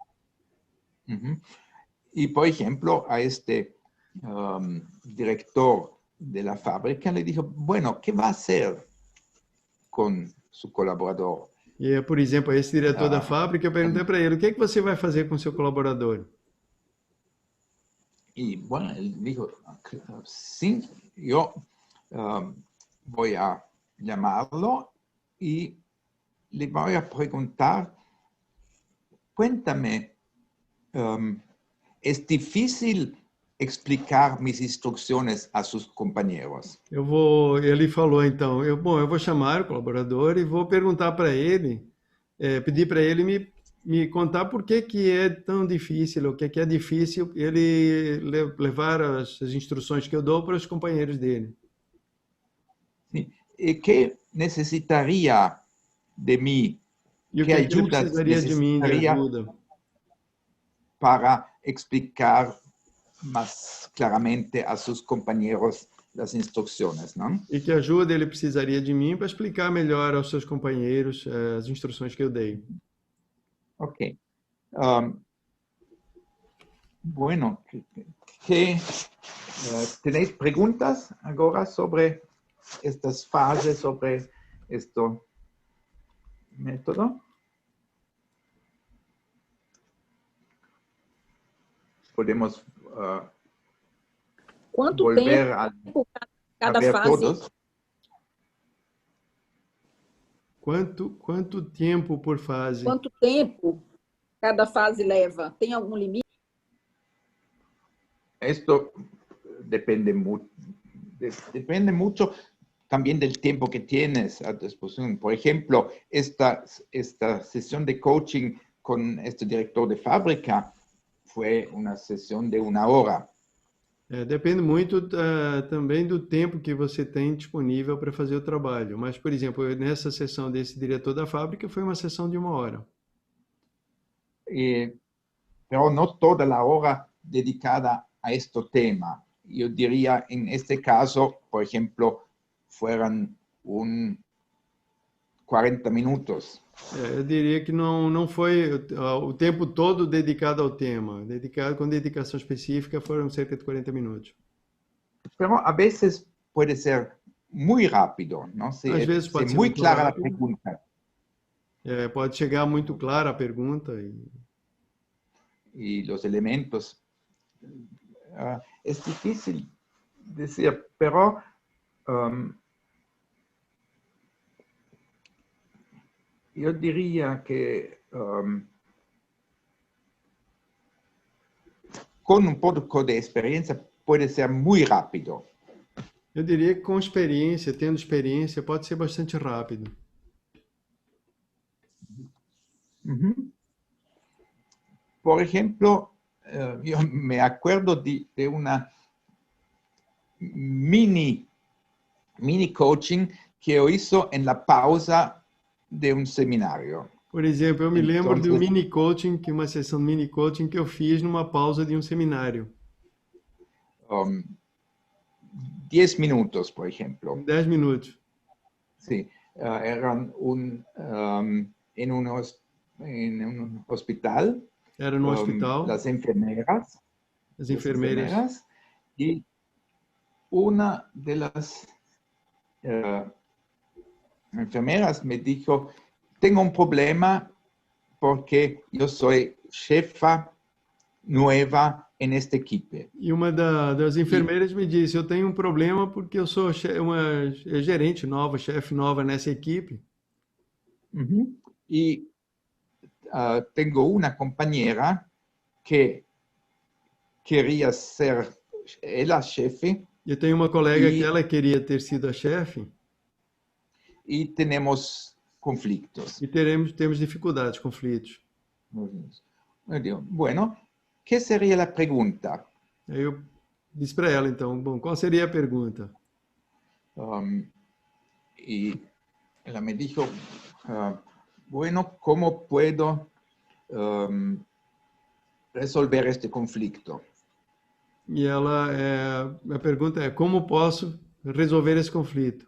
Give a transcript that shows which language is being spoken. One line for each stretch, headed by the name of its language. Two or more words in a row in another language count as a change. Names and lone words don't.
Portuguese: E, por exemplo, a este diretor da fábrica le disse, bueno, que vai fazer com seu colaborador? E, por exemplo, a esse diretor da fábrica, eu perguntei para ele, o que você vai fazer com seu colaborador?
Spanish: E, bueno,
Portuguese: ele disse, sim, eu vou
Spanish: a llamarlo y le voy a preguntar, cuéntame, ¿es difícil explicar mis instrucciones a sus compañeros?
Portuguese: Ele falou então, eu vou chamar o colaborador e vou perguntar para ele, pedir para ele me contar por que é tão difícil, o que é difícil ele levar as instruções que eu dou para os companheiros dele. E que necessitaria de mim? E o que ajuda precisaria de mim de ajuda? Para explicar mais claramente a seus companheiros as instruções, não? E que ajuda ele precisaria de mim para explicar melhor aos seus companheiros as instruções que eu dei. Ok.
Spanish: Bueno, ¿tenéis preguntas agora sobre estas fases, sobre esto? método. Podemos
Portuguese: Quanto
Spanish: volver
Portuguese: tempo
Spanish: a
Portuguese: cada
Spanish: ver
Portuguese: fase?
Spanish: todos.
Portuguese: Quanto tempo por fase? Quanto tempo cada fase leva? Tem algum limite?
Spanish: Esto depende mucho también del tiempo que tienes a tu disposición. Por ejemplo, esta sesión de coaching con este director de fábrica fue una sesión de 1 hora.
Portuguese: Depende muito também do tempo que você tem disponível para fazer o trabalho. Mas, por exemplo, nessa sessão desse diretor da fábrica foi uma sessão de 1 hora.
Spanish: Pero no toda la hora dedicada a este tema. Yo diría, en este caso, por ejemplo, fueran 40 minutos.
Portuguese: Eu diria que não foi o tempo todo dedicado ao tema. Com dedicação específica foram cerca de 40 minutos.
Spanish: Pero a veces puede ser muy rápido, ¿no?
Portuguese: Às vezes pode ser
Spanish: muy
Portuguese: muito
Spanish: clara la
Portuguese: rápido.
Spanish: pregunta.
Portuguese: Pode chegar muito clara a pergunta.
Spanish: Y los elementos. Es difícil decir, pero yo diría que con un poco de experiencia puede ser muy rápido.
Portuguese: Eu diria que com experiência, tendo experiência, pode ser bastante rápido.
Spanish: Por ejemplo, yo me acuerdo de una mini coaching que yo hizo en la pausa de un seminario.
Portuguese: Por exemplo, eu me lembro de um mini coaching, uma sessão de mini coaching que eu fiz numa pausa de um seminário.
Spanish: 10 minutos, por ejemplo.
Portuguese: 10 minutos.
Spanish: Sí, eran en un hospital.
Portuguese: Era no hospital.
Spanish: Las enfermeras.
Portuguese: As enfermeiras.
Spanish: Y una de las enfermeras me dijo, tengo un problema porque yo soy jefa nueva en este equipo.
Portuguese: E uma das enfermeiras me disse, eu tenho um problema porque eu sou uma gerente nova, chefe nova nessa equipe.
Spanish: Y tengo una compañera que quería ser ella jefe.
Portuguese: Eu tenho uma colega que ela queria ter sido a chefe.
Spanish: Y tenemos conflictos.
Portuguese: E temos dificuldades, conflitos.
Spanish: Bueno, ¿qué sería la pregunta?
Portuguese: Aí eu disse para ela, então, bom, qual seria a pergunta?
Spanish: Y ella me dijo, bueno, ¿cómo puedo resolver este conflicto?
Portuguese: E ela, a pergunta é, como posso resolver esse conflito?